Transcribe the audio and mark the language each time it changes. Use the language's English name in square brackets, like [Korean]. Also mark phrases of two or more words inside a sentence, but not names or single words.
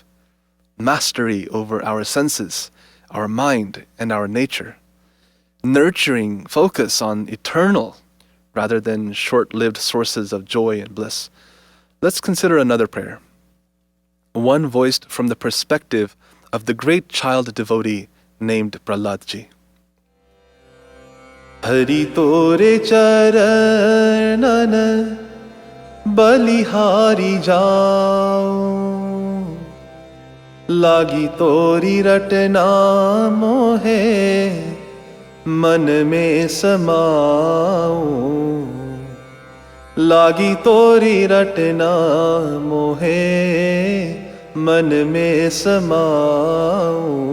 [English] Mastery over our senses, our mind, and our nature. Nurturing focus on eternal rather than short-lived sources of joy and bliss. Let's consider another prayer. One voiced from the perspective of the great child devotee named Prahlada. [Hindi] हरि तोरे चरणन बलिहारी जाओ, लागी तोरी रटना मोहे मन में समाओ, लागी तोरी रटना मोहे मन में समाओ,